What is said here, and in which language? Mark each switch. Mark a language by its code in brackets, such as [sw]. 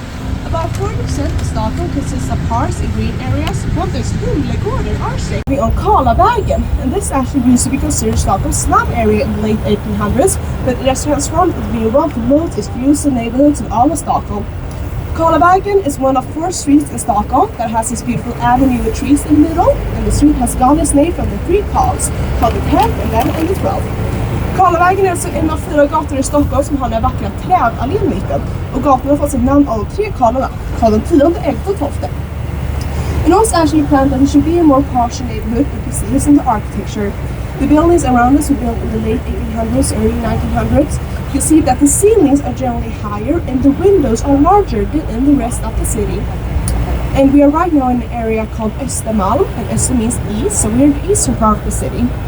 [en] lots of parks and green areas, but there's Humlegården Arsek on Karlavägen, and this actually used to be considered Stockholm's slum area in the late 1800s, but it has transformed into being one of the most exclusive neighborhoods in all of Stockholm. Karlavägen is one of 4 streets in Stockholm that has this beautiful avenue with trees in the middle, and the street has gotten its name from the 3 Karls, called the 10th, 11th, and the 12th. [sv] Karlavägen är alltså en av 4 gator i Stockholm som har den vackra trädallén i mitten, och gatorna har fått sitt namn av de 3 Karlarna, Karl 10, 11 och 12. [en] And also actually planned that it should be a more partial neighborhood if you see this in the architecture. The buildings around us were built in the late 1800s, early 1900s. You see that the ceilings are generally higher and the windows are larger than in the rest of the city. And we are right now in an area called Östermalm, and Öster means east, so we're in the eastern part of the city.